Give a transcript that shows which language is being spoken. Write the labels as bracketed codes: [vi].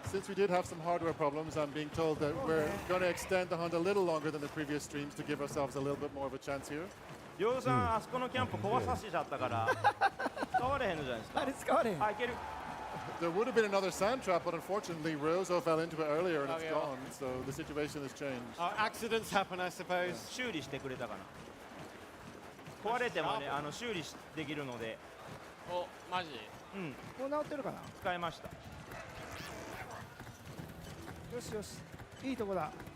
[en] Since we did have some hardware problems, I'm being told that we're going to extend the hunt a little longer than the previous streams to give ourselves a little bit more of a chance here. [ja] りょうさん、あそこのキャンプ壊させちゃったから使われへんのじゃないですか。あれ使われへん。あ、いける。 [en] There would have been another sand trap, but unfortunately, Rozo fell into it earlier and it's Okay. gone. So the situation has changed. Accidents happen, I suppose. [ja] 修理してくれたかな。壊れてもね、修理できるので、お、マジ？うん、もう治ってるかな。使いました。よしよし、いいとこだ。